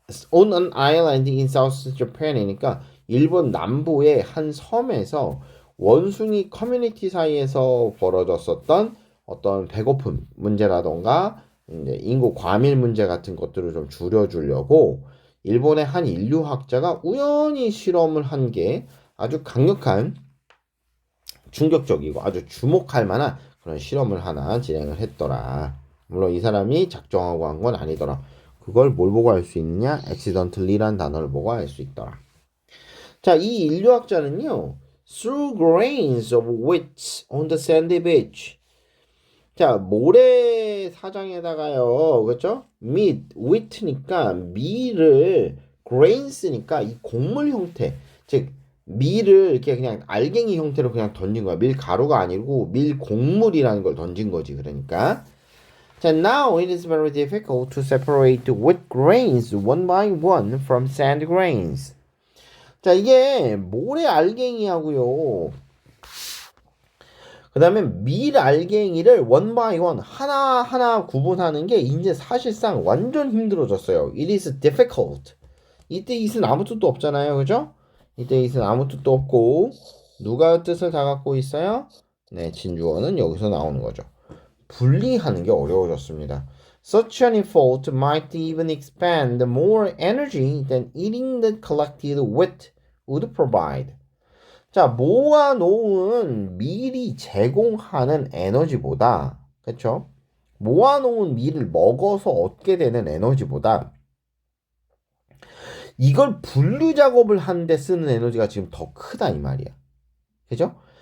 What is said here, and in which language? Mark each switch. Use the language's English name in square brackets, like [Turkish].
[English] On an island in South Japan [Korean] 이니까 일본 남부의 한 섬에서 원숭이 커뮤니티 사이에서 벌어졌었던 어떤 배고픔 문제라던가 이제 인구 과밀 문제 같은 것들을 좀 줄여주려고 일본의 한 인류학자가 우연히 실험을 한 게 아주 강력한 충격적이고 아주 주목할 만한 그런 실험을 하나 진행을 했더라. 물론 이 사람이 작정하고 한 건 아니더라. 그걸 뭘 보고 알 수 있느냐? accidentally란 단어를 보고 알 수 있더라. 자, 이 인류학자는요. [English] threw grains of wheat on the sandy beach. [Korean] 자, 모래사장에다가요. 그렇죠? wheat니까 밀을 grains니까 이 곡물 형태. 즉 밀을 이렇게 그냥 알갱이 형태로 그냥 던진 거야. 밀 가루가 아니고 밀 곡물이라는 걸 던진 거지. 그러니까 자, [English] now it is very difficult to separate wheat grains one by one from sand grains. [Korean] 자, 이게 모래 알갱이하고요. 그 다음에 밀 알갱이를 [English] one by one [Korean] 하나하나 구분하는 게 이제 사실상 완전 힘들어졌어요. [English] It is difficult. [Korean] 이때 it은 아무 뜻도 없잖아요. 그죠? 이때 it은 아무 뜻도 없고 누가 뜻을 다 갖고 있어요? 네, 진주어는 여기서 나오는 거죠. 분리하는 게 어려워졌습니다. [English] Such an effort might even expend more energy than eating the collected wheat would provide. [Korean] 자, 모아놓은 밀이 제공하는 에너지보다, 그쵸? 모아놓은 밀을 먹어서 얻게 되는 에너지보다 이걸 분류 작업을 하는데 쓰는 에너지가 지금 더 크다 이 말이야. 그죠?